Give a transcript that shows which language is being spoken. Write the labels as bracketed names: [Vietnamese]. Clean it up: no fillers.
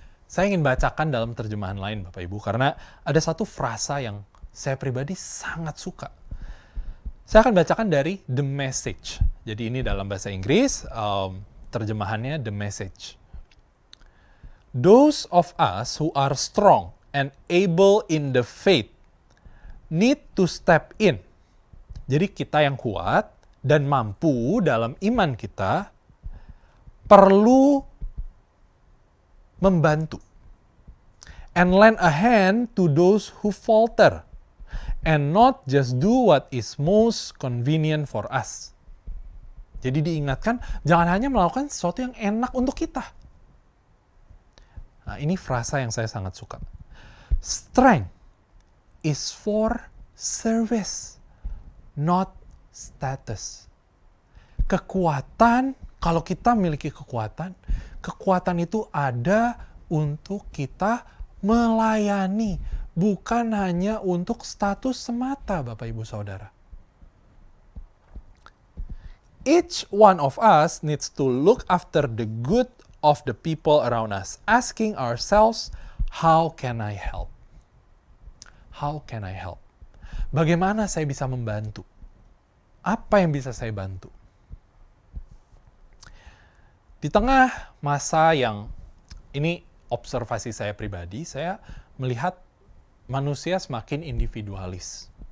[Indonesian] Saya ingin bacakan dalam terjemahan lain, Bapak Ibu, karena ada satu frasa yang saya pribadi sangat suka. Saya akan bacakan dari The Message. Jadi ini dalam bahasa Inggris, terjemahannya The Message. [English] Those of us who are strong and able in the faith need to step in. [Indonesian] Jadi kita yang kuat dan mampu dalam iman kita perlu membantu. [English] And lend a hand to those who falter. And not just do what is most convenient for us. [Indonesian] Jadi diingatkan, jangan hanya melakukan sesuatu yang enak untuk kita. Nah, ini frasa yang saya sangat suka. [English] Strength is for service, not status. [Indonesian] Kekuatan, kalau kita memiliki kekuatan, kekuatan itu ada untuk kita melayani, bukan hanya untuk status semata, Bapak Ibu Saudara. [English] Each one of us needs to look after the good of the people around us, asking ourselves, how can I help? How can I help? [Indonesian] Bagaimana saya bisa membantu? Apa yang bisa saya bantu? Di tengah masa yang ini observasi saya pribadi, saya melihat manusia semakin individualis.